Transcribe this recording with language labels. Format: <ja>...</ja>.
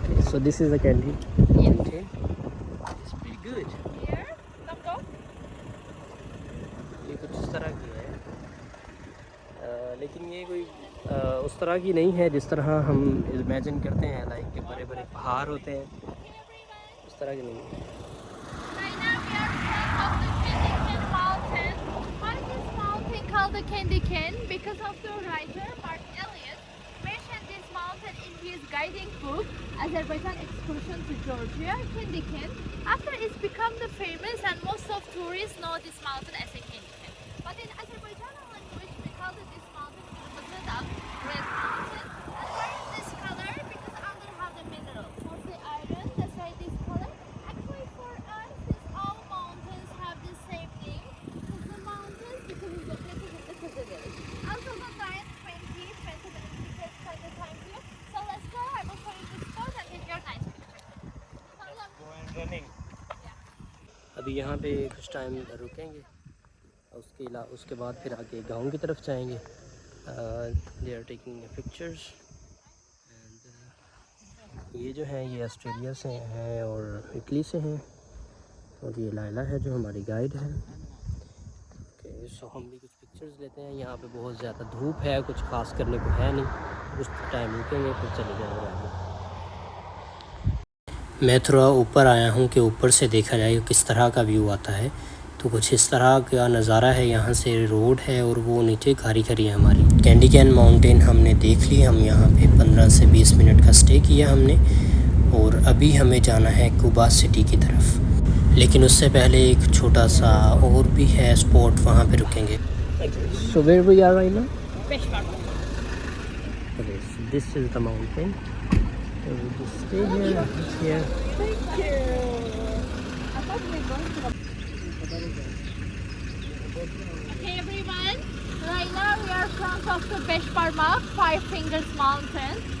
<en>So this is the candy. Mountain. It's pretty good. Here, let's go.</en> <ur>یہ کچھ اس طرح کی ہے لیکن یہ کوئی اس طرح کی نہیں ہے جس طرح ہم امیجن کرتے ہیں لائک کہ بڑے بڑے پہاڑ ہوتے ہیں. اس طرح کی نہیں ہے.</ur> <en>Right now we are in front of the Candy Cane Mountain. Why is this mountain called the Candy Cane? Because of the writer Mark Elliott mentioned this mountain in his guiding book, Azerbaijan Excursion to Georgia, Candy Cane. After it's become the famous and most of tourists know this mountain as a Candy Cane. But in Azerbaijani language we call this mountain Kırmızıdağ, Red Mountain. And why is this color? Because under have the mineral, mostly iron. That's why this color. Actually for us, all mountains have the same name. Kızıl Mountains because it's located in the Kızılderili. Until the 9:20 minutes because quite the time here. So let's go. I will show you the spot and take your nice picture.</en> <ur>ابھی یہاں پہ کچھ time رکیں گے. اس کے بعد پھر آگے گاؤں کی طرف جائیں گے.</ur> <en>They are taking pictures.</en> <ur>یہ جو ہیں یہ آسٹریلیا سے ہیں اور اٹلی سے ہیں. اور یہ لائلہ ہے جو ہماری گائیڈ ہے. سو ہم بھی کچھ پکچرز لیتے ہیں. یہاں پہ بہت زیادہ دھوپ ہے, کچھ خاص کرنے کو ہے نہیں. کچھ ٹائم رکیں گے پھر چلے جائیں گے آگے. میں تھوڑا اوپر آیا ہوں کہ اوپر سے دیکھا جائے کہ کس طرح کا ویو آتا ہے. تو کچھ اس طرح کا نظارہ ہے. یہاں سے روڈ ہے اور وہ نیچے کھاری کھری ہے ہماری. کینڈی کین ماؤنٹین ہم نے دیکھ لی. ہم یہاں پہ 15 سے 20 منٹ کا سٹے کیا ہم نے. اور ابھی ہمیں جانا ہے کوبا سٹی کی طرف. لیکن اس سے پہلے ایک چھوٹا سا اور بھی ہے اسپاٹ, وہاں پہ رکیں گے.</ur> <en>So where we are right now? Beşparmak. Okay, so this is the mountain. So we just stay here. Here. Thank you. I thought we were going to the... Okay everyone, right now we are in front of the Beşparmak, Five Fingers Mountain.</en>